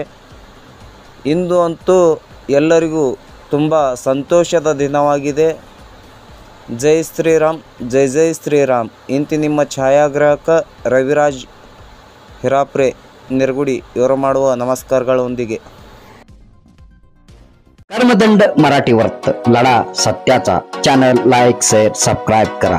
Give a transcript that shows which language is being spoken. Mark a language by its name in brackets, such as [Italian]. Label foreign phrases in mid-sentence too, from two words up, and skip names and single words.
[Kannada] ಇಂದು ಅಂತೂ ಎಲ್ಲರಿಗೂ ತುಂಬ ಸಂತೋಷದ ದಿನವಾಗಿದೆ। ಜೈ ಶ್ರೀರಾಮ್, ಜೈ ಜೈ ಶ್ರೀರಾಮ್। ಇಂತಿ ನಿಮ್ಮ ಛಾಯಾಗ್ರಾಹಕ ರವಿರಾಜ್ ಹಿರಾಪ್ರೆ ನಿರ್ಗುಡಿ ಇವರು ಮಾಡುವ ನಮಸ್ಕಾರಗಳೊಂದಿಗೆ [Marathi] कर्मदंड मराठी वर्त लढा सत्याचा चॅनल [English] like share subscribe [Marathi] करा।